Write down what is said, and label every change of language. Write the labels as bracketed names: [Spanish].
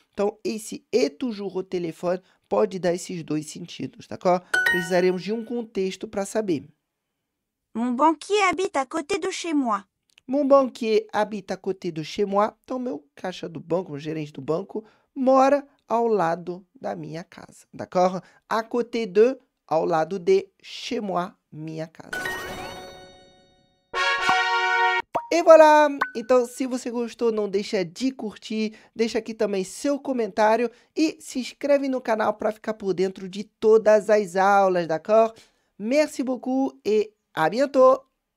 [Portuguese] Então, esse [French] est toujours au [Portuguese] telefone pode dar esses dois sentidos, tá? Precisaremos de um contexto para saber. [French] Mon banquier habite à côté de chez moi. Mon banquier habite à côté de chez moi. [Portuguese] Então, meu caixa do banco, meu gerente do banco, mora ao lado da minha casa, d'accord? [French] À côté de, [Portuguese] ao lado de, [French] chez moi, [Portuguese] minha casa. E voilà! Então, se você gostou, não deixa de curtir, deixa aqui também seu comentário e se inscreve no canal para ficar por dentro de todas as aulas, d'accord? [French] Merci beaucoup et à bientôt!